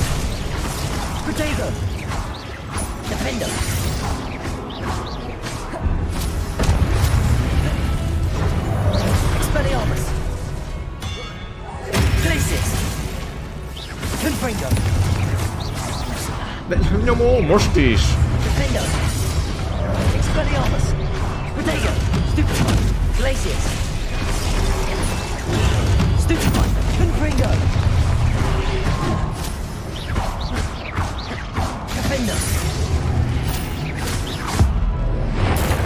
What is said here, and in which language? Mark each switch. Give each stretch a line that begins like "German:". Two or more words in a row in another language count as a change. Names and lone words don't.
English: Protego. Defender. Expelliarmus. Glacius. Confringo.
Hungarian: De nyomó, most is!
English: Defender. Expelliarmus. Protego. Stupefy. Glacius. Stupefy. Confringo. Defender.